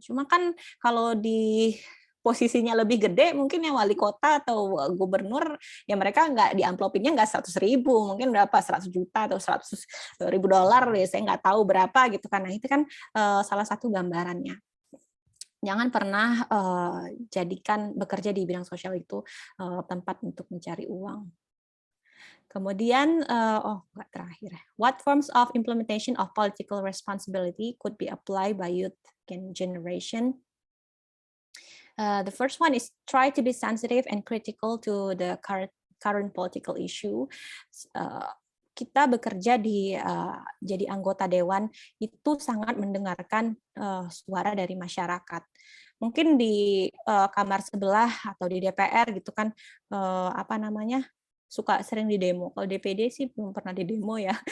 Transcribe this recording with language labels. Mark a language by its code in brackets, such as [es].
[id] Cuma kan kalau di posisinya lebih gede, mungkin yang wali kota atau gubernur, ya mereka nggak diamplopinnya nggak 100.000, mungkin berapa 100 juta atau 100.000 dolar, ya saya nggak tahu berapa gitu kan. Nah itu kan salah satu gambarannya. Jangan pernah jadikan bekerja di bidang sosial itu tempat untuk mencari uang. Kemudian, nggak terakhir. [en] What forms of implementation of political responsibility could be applied by youth generation? The first one is try to be sensitive and critical to the current political issue. [id] Kita bekerja di jadi anggota dewan itu sangat mendengarkan suara dari masyarakat. Mungkin di kamar sebelah atau di DPR gitu kan apa namanya suka sering di demo. Kalau DPD sih belum pernah di demo ya.